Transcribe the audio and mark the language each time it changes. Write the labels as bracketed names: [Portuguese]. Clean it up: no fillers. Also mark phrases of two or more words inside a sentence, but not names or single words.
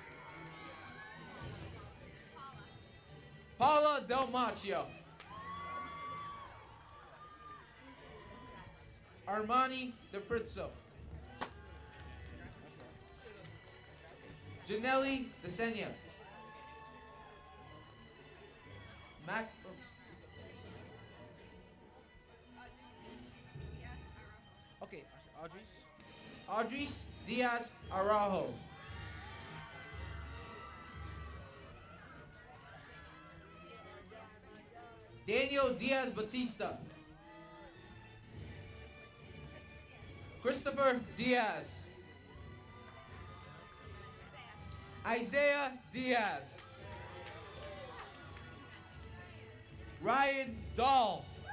[English] Paula Del Machio. Armani De Prizzo. Janelli De Senya. Mac. Okay, Audrey's. Audris Diaz Araujo. Daniel Diaz Batista. Christopher Diaz. Isaiah Diaz. Ryan Dahl.